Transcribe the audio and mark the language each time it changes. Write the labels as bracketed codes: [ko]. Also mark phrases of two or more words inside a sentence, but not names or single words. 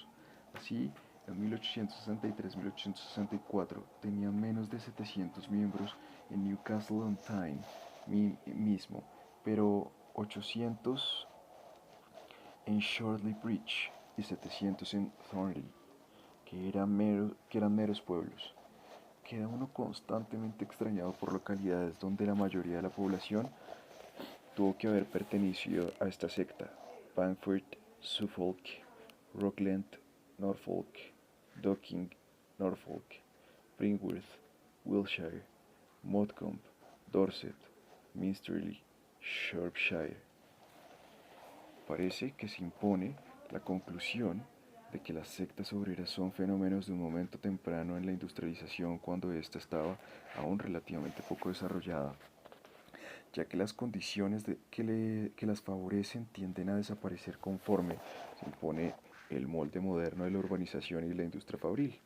[es] Así, en 1863-1864 tenían menos de 700 miembros en Newcastle on Tyne mismo, pero 800 en Shortley Bridge y 700 en Thornley, que eran meros pueblos. Queda uno constantemente extrañado por localidades donde la mayoría de la población tuvo que haber pertenecido a esta secta: Bamford, Suffolk, Rockland, Norfolk, Docking, Norfolk, Bringworth, Wiltshire, Modcombe, Dorset, Minsterley, Shropshire. Parece que se impone la conclusión de que las sectas obreras son fenómenos de un momento temprano en la industrialización, cuando ésta estaba aún relativamente poco desarrollada, ya que las condiciones que las favorecen tienden a desaparecer conforme se impone el molde moderno de la urbanización y la industria fabril.